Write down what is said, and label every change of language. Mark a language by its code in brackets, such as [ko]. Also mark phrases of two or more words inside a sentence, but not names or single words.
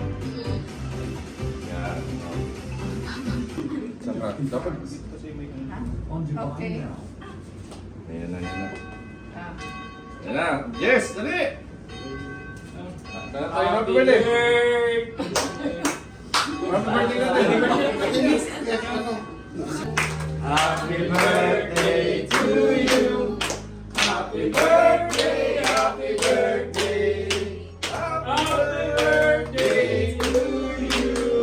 [tl] Yan. Saka, dapat Okay. Ayan na, ayan na. Ah. Ayan na. Yes, dali! [en] Happy birthday! Happy birthday natin! Happy birthday to you! Happy birthday! Happy birthday! Happy birthday to you!